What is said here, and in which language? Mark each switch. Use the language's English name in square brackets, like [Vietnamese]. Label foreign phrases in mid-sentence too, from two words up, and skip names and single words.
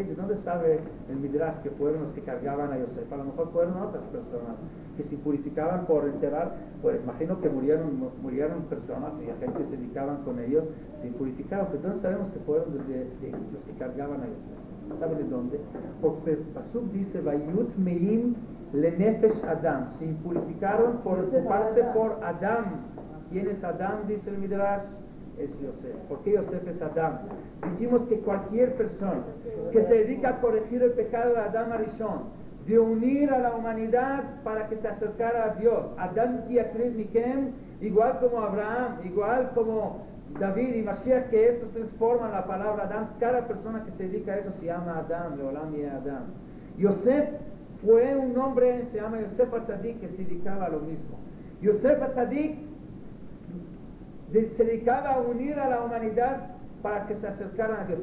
[Spanish] ¿De dónde sabe el Midrash que fueron los que cargaban a Yosef? A lo mejor fueron otras personas que se purificaban por enterrar. Pues imagino que murieron personas y la gente se dedicaban con ellos, se purificaban. Pero entonces sabemos que fueron de los que cargaban a Yosef. ¿Saben de dónde? Porque el Pasuk dice, [Hebrew] Vayut meim le nefesh Adam. [Spanish] Se impurificaron por ocuparse por Adam. ¿Quién es Adam? Dice el Midrash. Es Yosef. ¿Por qué Yosef es Adam? Dijimos que cualquier persona que se dedica a corregir el pecado de [Hebrew] Adam Arishon, [Spanish] de unir a la humanidad para que se acercara a Dios, [Hebrew] Adam ki yakriv mikem, [Spanish] igual como Abraham, igual como David y Mashiach, que estos transforman la palabra Adam, cada persona que se dedica a eso se llama Adam, [Hebrew] Leolam y Adam. [Spanish] Yosef fue un hombre, se llama Yosef Atzadik, que se dedicaba a lo mismo. Yosef Atzadik se dedicaba a unir a la humanidad para que se acercaran a Dios.